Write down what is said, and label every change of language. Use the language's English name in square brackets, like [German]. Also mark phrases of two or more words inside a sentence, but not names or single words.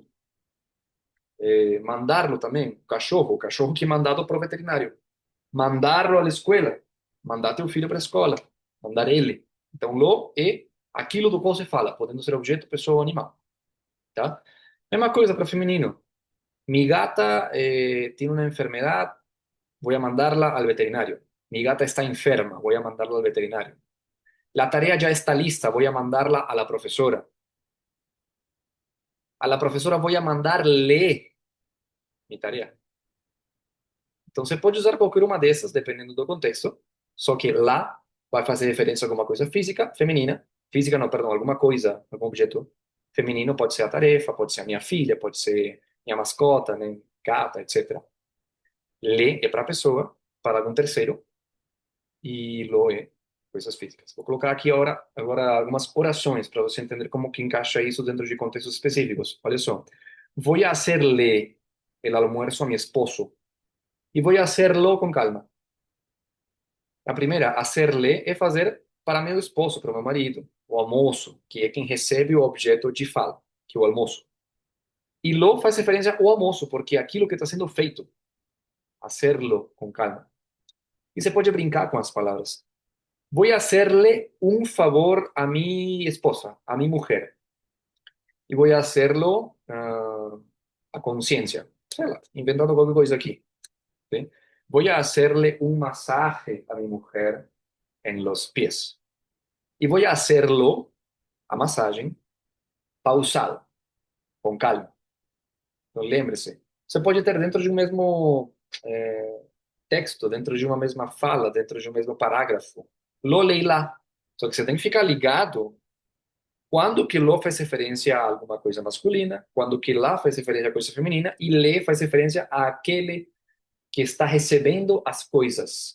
[Portuguese] Mandarlo também, o cachorro que é mandado para o veterinário. Mandarlo à escola, mandar teu filho para a escola, mandar ele. Então, lo é aquilo do qual se fala, podendo ser objeto, pessoa ou animal. Tá? Mesma coisa para feminino. [Spanish] Mi gata tiene una enfermedad, voy a mandarla al veterinario. Mi gata está enferma, voy a mandarla al veterinario. La tarea ya está lista, voy a mandarla a la profesora. A la profesora voy a mandarle mi tarea. [Portuguese] Então você pode usar qualquer uma dessas, dependendo do contexto, só que lá vai fazer referência a alguma coisa física, feminina. Física, não, perdão, alguma coisa, algum objeto feminino, pode ser a tarefa, pode ser a minha filha, pode ser minha mascota, né, gata, etc. Le é para a pessoa, para algum terceiro, e lo é coisas físicas. Vou colocar aqui agora algumas orações para você entender como que encaixa isso dentro de contextos específicos. Olha só. Vou [Spanish] hacerle el almuerzo a mi esposo [Portuguese] e vou [Spanish] hacerlo [Portuguese] com calma. A primeira, hacerle, é fazer para meu esposo, para meu marido, o almoço, que é quem recebe o objeto de fala, que é o almoço. E lo faz referência ao almoço, porque é aquilo que está sendo feito, hacerlo com calma. E você pode brincar com as palavras. [Spanish] Voy a hacerle un favor a mi esposa, a mi mujer, y voy a hacerlo a conciencia. [Portuguese] Sei lá, inventando qualquer coisa aqui. [Spanish] ¿Sí? Voy a hacerle un masaje a mi mujer en los pies. Y voy a hacerlo, [Portuguese] a massagem, pausado, com calma. Então, lembre-se, você pode ter dentro de um mesmo texto, dentro de uma mesma fala, dentro de um mesmo parágrafo, lo leila. Só que você tem que ficar ligado quando que lo faz referência a alguma coisa masculina, quando que lá faz referência a coisa feminina, e le faz referência àquele que está recebendo as coisas.